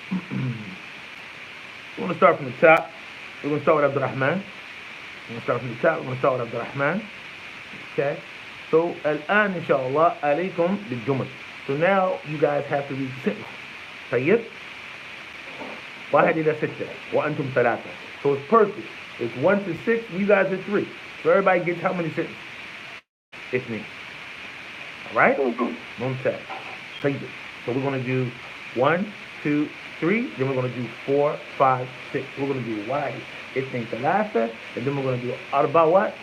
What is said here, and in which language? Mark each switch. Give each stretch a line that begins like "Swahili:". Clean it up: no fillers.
English: We're going to start from the top. We're going to start with Abdurrahman. We're going to start from the top. We're going to start with Abdurrahman. Okay?
Arabic: So, الآن إن شاء الله عليكم بالجمل.
English: So now you guys have to read the sentence.
Arabic: طيب؟ واحد إلى ستة وأنتم ثلاثة.
English: So it's perfect. It's 1 to 6 and you guys are 3. So everybody gets how many sentences? It's me. Alright? Mumtaz.
Arabic: طيب.
English: So we're going to do 1, 2, 3. Then we're going to do 4, 5, 6. We're going to do
Arabic: واحد اثنين ثلاثة.
English: And then we're going to do
Arabic: أربعة
English: what?